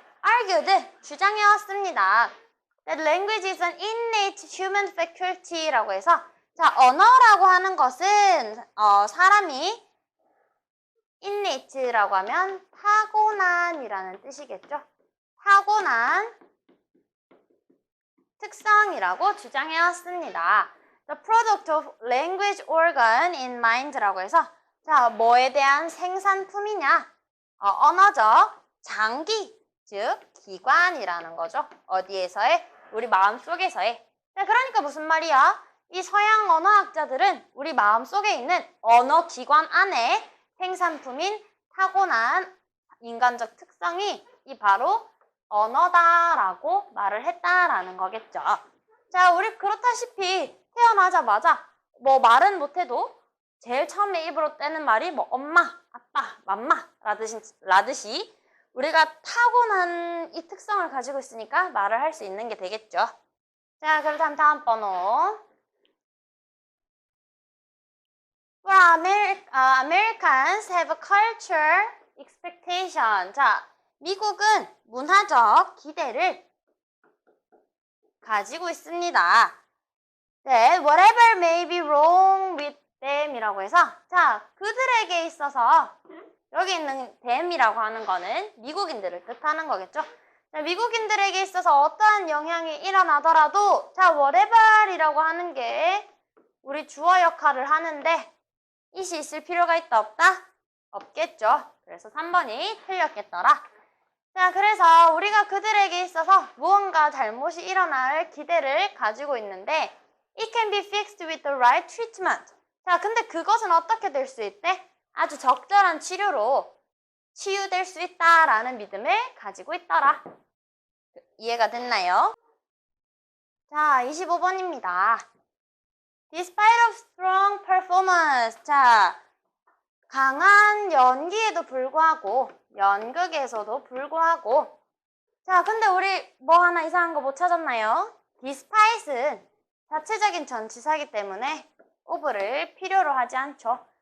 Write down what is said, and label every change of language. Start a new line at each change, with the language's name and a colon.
Korean: argued, 주장해왔습니다.
English: That language is an innate human faculty
Korean: 라고 해서 자, 언어라고 하는 것은 사람이 innate라고 하면 타고난이라는 뜻이겠죠. 타고난 특성이라고 주장해왔습니다.
English: The product of language organ in mind라고
Korean: 해서 자, 뭐에 대한 생산품이냐? 언어적 장기, 즉 기관이라는 거죠. 어디에서의? 우리 마음속에서의. 자, 그러니까 무슨 말이야? 이 서양 언어학자들은 우리 마음속에 있는 언어 기관 안에 생산품인 타고난 인간적 특성이 이 바로 언어다라고 말을 했다라는 거겠죠. 자, 우리 그렇다시피 태어나자마자 뭐 말은 못해도 제일 처음에 입으로 떼는 말이 뭐 엄마, 아빠, 맘마 라듯이 우리가 타고난 이 특성을 가지고 있으니까 말을 할 수 있는 게 되겠죠. 자, 그렇다면 다음 번호.
English: For Americans have a culture expectation.
Korean: 자, 미국은 문화적 기대를 가지고 있습니다. 네,
English: whatever may be wrong with them
Korean: 이라고 해서 자, 그들에게 있어서 여기 있는 them이라고 하는 거는 미국인들을 뜻하는 거겠죠. 자, 미국인들에게 있어서 어떠한 영향이 일어나더라도 자, whatever이라고 하는 게 우리 주어 역할을 하는데 it이 있을 필요가 있다 없다? 없겠죠. 그래서 3번이 틀렸겠더라. 자, 그래서 우리가 그들에게 있어서 무언가 잘못이 일어날 기대를 가지고 있는데
English: it can be fixed with the right treatment.
Korean: 자, 근데 그것은 어떻게 될 수 있대? 아주 적절한 치료로 치유될 수 있다라는 믿음을 가지고 있더라. 이해가 됐나요? 자, 25번입니다.
English: Despite of strong performance.
Korean: 자, 강한 연기에도 불구하고 연극에서도 불구하고 자, 근데 우리 뭐 하나 이상한 거 못 찾았나요? Despite은 자체적인 전치사이기 때문에 of를 필요로 하지 않죠.